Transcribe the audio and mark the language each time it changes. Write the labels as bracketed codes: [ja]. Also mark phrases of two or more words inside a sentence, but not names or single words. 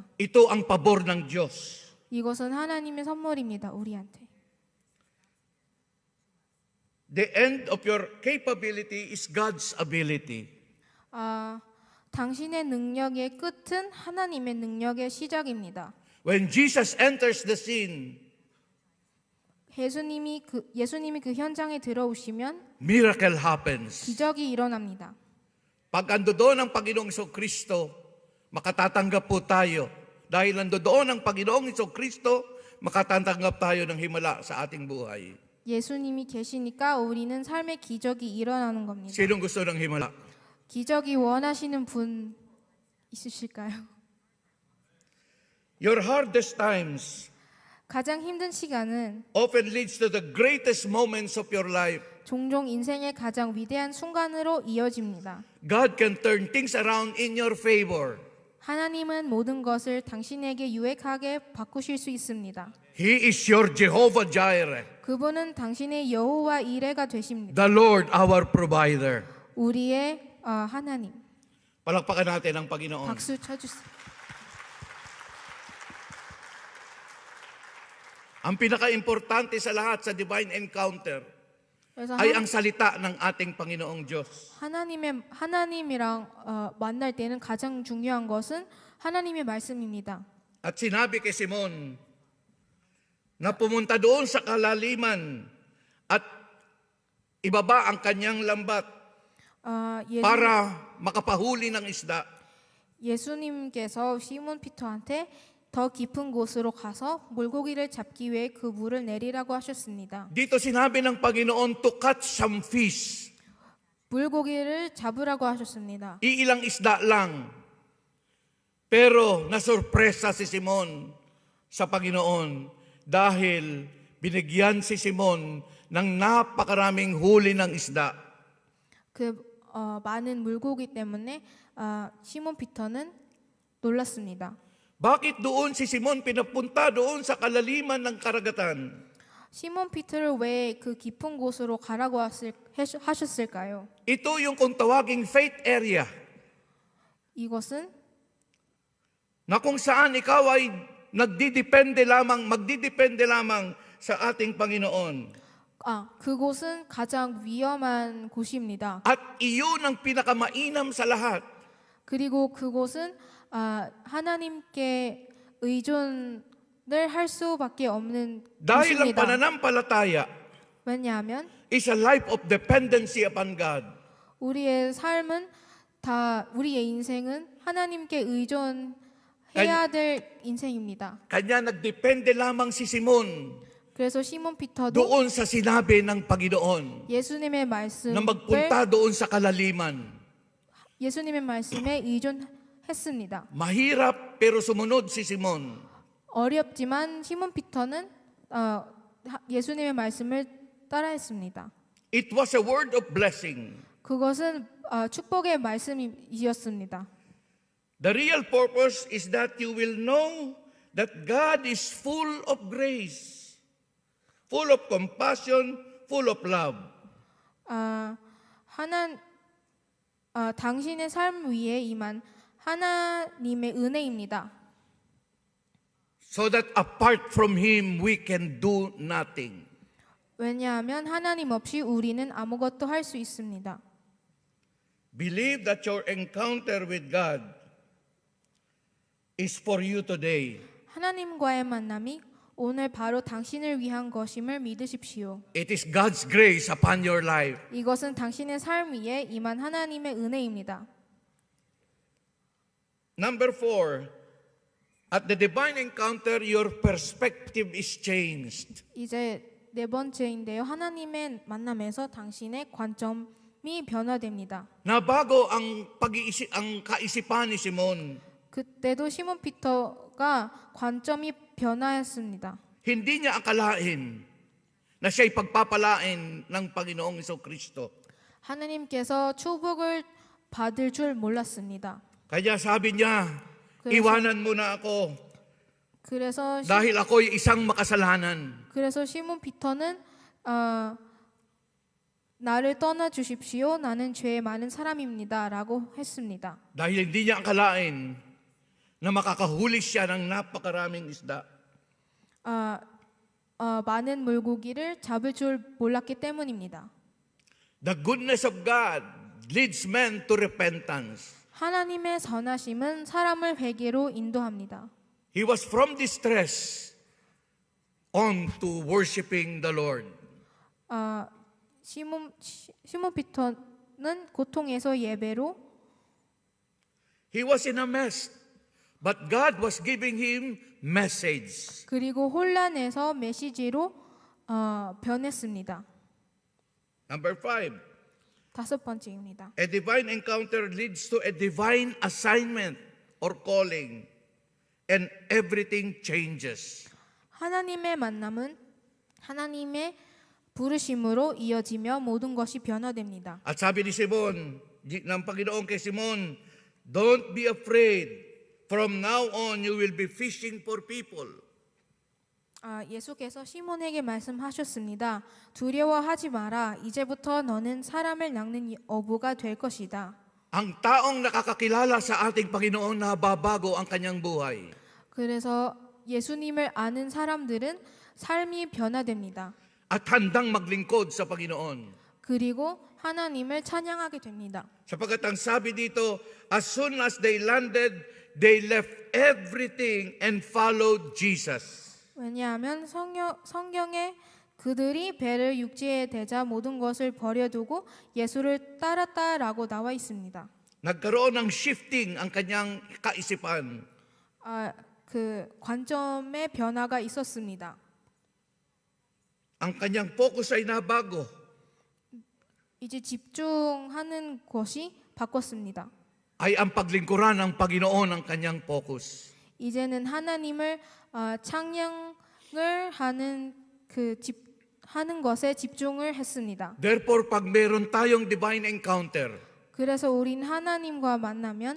[tl] Ito ang pabor ng Diyos. [ko] 이것은 하나님의 선물입니다. 우리한테. [en] The end of your capability is God's ability. [ko] 당신의 능력의 끝은 하나님의 능력의 시작입니다. [en] When Jesus enters the scene, [ko] 예수님이 그 현장에 들어오시면 [en] miracle happens. [ko] 기적이 일어납니다. [tl] Pag andoon ang Panginoong Kristo, makatatanggap po tayo. Dahil andoon ang Panginoong Kristo, makatatanggap tayo ng himala sa ating buhay. [ko] 예수님이 계시니까 우리는 삶의 기적이 일어나는 겁니다. [tl] Sinong gusto ng himala? [ko] 기적이 원하시는 분 있으실까요? [en] Your hardest times [ko] 가장 힘든 시간은 [en] often leads to the greatest moments of your life. [ko] 종종 인생의 가장 위대한 순간으로 이어집니다. [en] God can turn things around in your favor. [ko] 하나님은 모든 것을 당신에게 유익하게 바꾸실 수 있습니다. [en] He is your Jehovah Jireh, [ko] 그분은 당신의 여호와 이레가 되십니다. [en] the Lord our provider. [ko] 우리의 하나님. [tl] Palakpakan natin ang Panginoon. [ko] 박수 쳐주세요. [tl] Ang pinaka-importante sa lahat sa [en] divine encounter [ko] 그래서 [tl] ay ang salita ng ating Panginoong Diyos. [ko] 하나님이랑 만날 때는 가장 중요한 것은 하나님의 말씀입니다. [tl] At sinabi kay Simon, na pumunta doon sa kalaliman at ibaba ang kanyang lambat para makapahuli ng isda. [ko] 예수님께서 시몬 피터한테 더 깊은 곳으로 가서 물고기를 잡기 위해 그 물을 내리라고 하셨습니다. [tl] Dito sinabi ng Panginoon [en] to catch some fish. [ko] 물고기를 잡으라고 하셨습니다. [tl] Iilang isda lang. Pero nasurpresa si Simon sa Panginoon dahil binigyan si Simon ng napakaraming huli ng isda. [ko] 많은 물고기 때문에 시몬 피터는 놀랐습니다. [tl] Bakit doon si Simon pinapunta doon sa kalaliman ng karagatan? [ko] 시몬 피터를 왜 그 깊은 곳으로 가라고 하셨을까요? [tl] Ito yung kung tawaging [en] faith area [ko] 이것은 [tl] na kung saan ikaw ay magdidepende lamang sa ating Panginoon. [ko] 그곳은 가장 위험한 곳입니다. [tl] At iyon ang pinakamainam sa lahat. [ko] 그리고 그곳은 하나님께 의존을 할 수밖에 없는 [tl] Dahil ang [ko] 곳입니다. [tl] pananampalataya [ko] 왜냐하면 [en] is a life of dependency upon God. [ko] 우리의 삶은 우리의 인생은 하나님께 의존해야 될 인생입니다. [tl] Kanya nagdepende lamang si Simon [ko] 그래서 시몬 피터도 [tl] doon sa sinabi ng Panginoon [ko] 예수님의 [tl] na [ko] 말씀을 [tl] magpunta doon sa kalaliman. [ko] 예수님의 말씀에 의존했습니다. [tl] Mahirap pero sumunod si Simon. [ko] 어렵지만 시몬 피터는 예수님의 말씀을 따라했습니다. [en] It was a word of blessing. [ko] 그것은 축복의 말씀이었습니다. [en] The real purpose is that you will know that God is full of grace, full of compassion, full of love. [ko] 당신의 삶 위에 임한 하나님의 은혜입니다. [en] So that apart from Him, we can do nothing. [ko] 왜냐하면 하나님 없이 우리는 아무것도 할 수 있습니다. [en] Believe that your encounter with God is for you today. [ko] 하나님과의 만남이 오늘 바로 당신을 위한 것임을 믿으십시오. [en] It is God's grace upon your life. [ko] 이것은 당신의 삶 위에 임한 하나님의 은혜입니다. [en] Number 4, at the divine encounter, your perspective is changed. [ko] 이제 네 번째인데요. 하나님의 만남에서 당신의 관점이 변화됩니다. [tl] Nabago ang kaisipan ni Simon. [ko] 그때도 시몬 피터가 관점이 변화했습니다. [tl] Hindi niya akalain na siya'y pagpapalain ng Panginoong Jesucristo. [ko] 하나님께서 축복을 받을 줄 몰랐습니다. [tl] Kaya sabi niya, iwanan mo na ako [ko] 그래서 [tl] dahil ako'y isang makasalanan. [ko] 시몬 피터는 나를 떠나 주십시오. 나는 죄 많은 사람입니다라고 했습니다. [tl] Dahil hindi niya akalain na makakahuli siya ng napakaraming isda. [ko] 많은 물고기를 잡을 줄 몰랐기 때문입니다. [en] The goodness of God leads men to repentance. [ko] 하나님의 선하심은 사람을 회개로 인도합니다. [en] He was from distress on to worshiping the Lord. [ko] 시몬 피터는 고통에서 예배로 [en] He was in a mess, but God was giving him message. [ko] 그리고 혼란에서 메시지로 변했습니다. [en] Number 5, [ko] 다섯 번째입니다. [en] a divine encounter leads to a divine assignment or calling, and everything changes. [ko] 하나님의 만남은 하나님의 부르심으로 이어지며 모든 것이 변화됩니다. [tl] At sabi ni Simon, ng Panginoon kay Simon, [en] don't be afraid. From now on, you will be fishing for people. [ko] 예수께서 시몬에게 말씀하셨습니다. 두려워하지 마라. 이제부터 너는 사람을 낚는 어부가 될 것이다. [tl] Ang taong nakakakilala sa ating Panginoon nababago ang kanyang buhay. [ko] 그래서 예수님을 아는 사람들은 삶이 변화됩니다. [tl] At handang maglingkod sa Panginoon. [ko] 그리고 하나님을 찬양하게 됩니다. [tl] Sapagkat ang sabi dito, [en] as soon as they landed, they left everything and followed Jesus. [ko] 왜냐하면 성경에 그들이 배를 육지에 대자 모든 것을 버려두고 예수를 따랐다라고 나와 있습니다. [tl] Nagkaroon ng shifting ang kanyang kaisipan. [ko] 그 관점의 변화가 있었습니다. [tl] Ang kanyang focus ay nabago. [ko] 이제 집중하는 것이 바꿨습니다. [tl] Ay ang paglingkuran ng Panginoon ang kanyang focus. [ko] 이제는 하나님을 찬양을 하는 하는 것에 집중을 했습니다. [tl] Therefore, pag meron tayong [en] divine encounter, [ko] 그래서 우린 하나님과 만나면